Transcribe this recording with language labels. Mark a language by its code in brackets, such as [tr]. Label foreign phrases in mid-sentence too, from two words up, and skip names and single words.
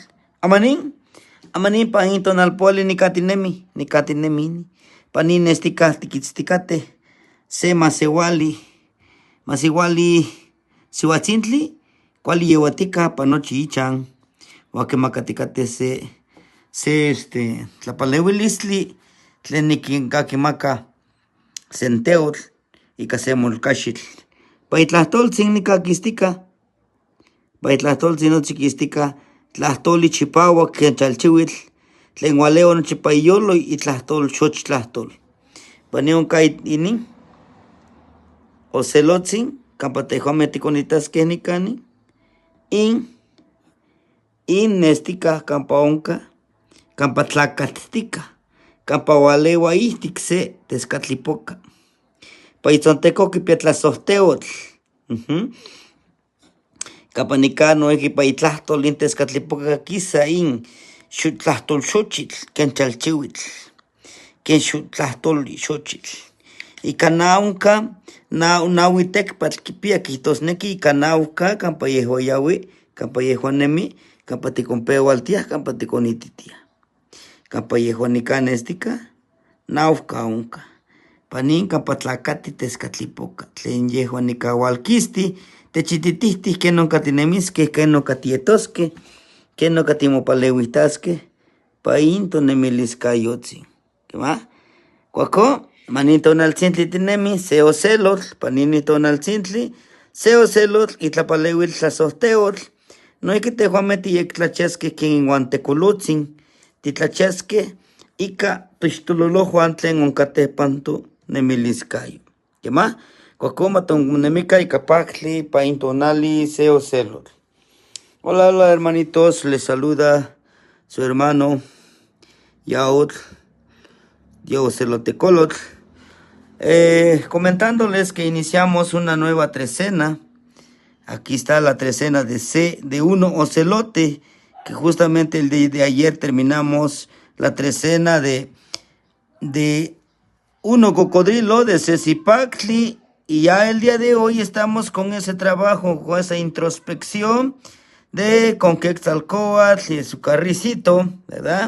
[nah] Amanin pa in tonalpouali nikatinemi panin nestikah tikitztikateh se masewali siuatzintli kuali yeuatika pa nochi ichan uan kimakatikateh se tlapaleuilistli tlen nikinkakimaka senteotl ika se molcaxitl. Pa itlahtoltzin nikakistika, nochi kistika tlahtoli chipauak ken chalchiuitl tlen ualeua nochipa iyolo itlahtol xochtlahtol. Panin onka inin ocelotzin kampa tehuameh tikonitaskeh nikani in nestikah kampa onka, kampa tlakattikah, kampa ualeua ihtik se teskatlipoka. Pa itzonteko kipia tlasohteotl, kampa nikan noihki pa itlahtol in teskatlipoka kisa in tlahtol xochitl ken chalchiuitl, ken tlahtoli xochitl. Ika naonka naui tekpatl kipia, kihtosneki ika naohka kampa yehua yaui, kampa yehua nemi, kampa tikonpeualtiah, kampa tikonititiah. Kampa yehua nikan nestika, naohka onka. Panin kampa tlakati teskatlipoka, tlen yehua nikaualkisti, techititihtih ken onka tinemiskeh, ken onka tietoskeh, ken onka timopaleuihtaskeh pa in tonemiliskayotzin. Kema? Kuahkon manin tonaltzintli tinemi se ocelotl, panin tonaltzintli se ocelotl itlapaleuil tlasohteotl, noihki tehuameh tiyektlachiaskeh ken inuan tekolotzin, titlachiaskeh ika pixtololohuan tlen onkateh pan tonemiliskayo. Kema? Kuahkon matonemikan ika paktli pa in tonali se ocelotl. [es] Hola hermanitos, les saluda su hermano Yaotl, Ocelotecolotl. Comentándoles que iniciamos una nueva trecena. Aquí está la trecena de uno ocelote, que justamente el día de ayer terminamos la trecena de uno cocodrilo de Cecipactli, y ya el día de hoy estamos con ese trabajo, con esa introspección con Quetzalcoatl y su carricito, ¿verdad?